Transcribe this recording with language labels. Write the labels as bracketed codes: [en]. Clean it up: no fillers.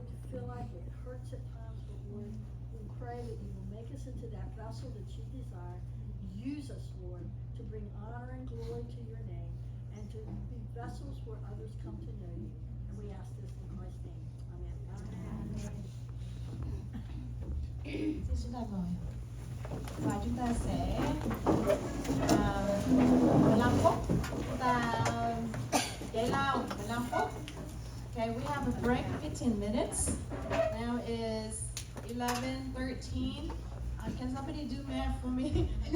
[en] Feel like it hurts at times, but Lord, we pray that you will make us into that vessel that you desire. Use us, Lord, to bring honor and glory to your name and to be vessels where others come to know you. And we ask this in Christ's name. Amen. [vi] Xin chúng ta ngồi và chúng ta sẽ 15 phút chúng ta giải lao 15 phút. [en] Okay, we have a break 15 minutes. Now is 11:13. Can somebody do math for me?